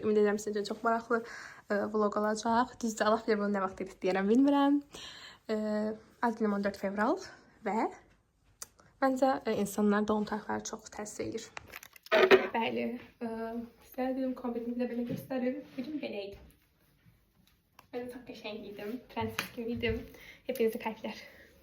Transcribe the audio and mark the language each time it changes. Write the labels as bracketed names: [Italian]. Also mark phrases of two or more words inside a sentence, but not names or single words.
[Azerbaijani] Ümid edirəm sizə çox maraqlı vlog olacaq. Düzdür, Allah bilir bunu nə vaxt editləyirəm, bilmirəm. Ad günüm 14 fevral və məncə insanlar doğum tarixləri çox təsir edir. Bəli, sizlərə dedim kombinimdə belə göstərim. Bugün belə idi. [Turkish] Ben de çok [Azerbaijani] qəşəng idim, [Turkish] prenses gibi idim. Hepinize kalpler.